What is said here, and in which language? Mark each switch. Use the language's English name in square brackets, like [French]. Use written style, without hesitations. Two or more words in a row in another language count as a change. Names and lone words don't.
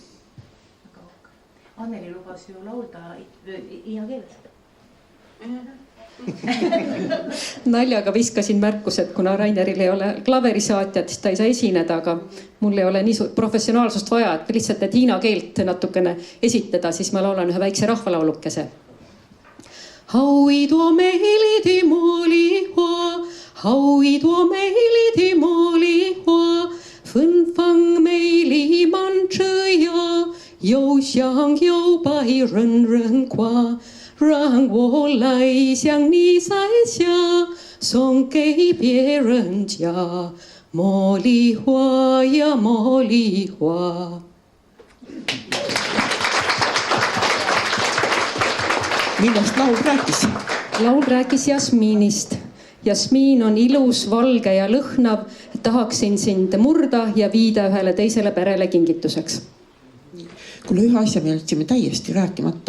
[Estonian] Anneli lubas ju laulda hiina keeles. Naljaga viskasin märkus, et kuna Raineril ei ole klaverisaatjat, siis ta ei saa esineda, aga mul ei ole nii professionaalsust vaja, et lihtsalt et hiina keelt natukene esitada, siis ma laulan ühe väikse rahvalaulukese. [Chinese] 好一朵美丽的茉莉花，好一朵美丽的茉莉花，芬芳美丽满枝桠，又香又白人人夸，让我来向你摘下，送给别人家。茉莉花呀茉莉花。 [Estonian] Millest laul rääkis? Laul rääkis Jasmiinist. Jasmiin on ilus, valge ja lõhnav. Tahaksin sind murda ja viida ühele teisele perele kingituseks. Kuule, ühe asja me jätsime täiesti rääkimata.